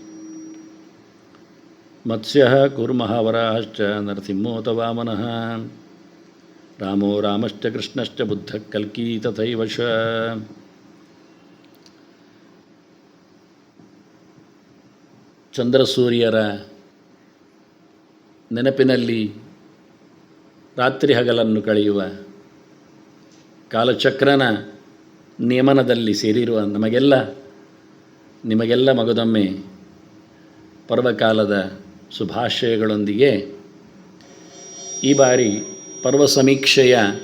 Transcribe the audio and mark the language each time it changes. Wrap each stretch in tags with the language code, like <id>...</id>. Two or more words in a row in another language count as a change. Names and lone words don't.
<sa>ಮತ್ಸ್ಯಃ ಕೂರ್ಮಃ ವರಾಹಶ್ಚ ನರಸಿಂಹೋತ ವಾಮನಃ ರಾಮೋ ರಾಮಶ್ಚ ಕೃಷ್ಣಶ್ಚ ಬುದ್ಧಃ ಕಲ್ಕಿ ತಥೈವ ಚ.</sa> <kn>ಚಂದ್ರಸೂರ್ಯರ ನೆನಪಿನಲ್ಲಿ ರಾತ್ರಿ ಹಗಲನ್ನು ಕಳೆಯುವ ಕಾಲಚಕ್ರನ ನಿಯಮನದಲ್ಲಿ ಸೇರಿರುವ ನಿಮಗೆಲ್ಲ ಮಗದೊಮ್ಮೆ ಪರ್ವಕಾಲದ ಶುಭಾಶಯಗಳೊಂದಿಗೆ ಈ ಬಾರಿ ಪರ್ವ ಸಮೀಕ್ಷೆಯ</kn>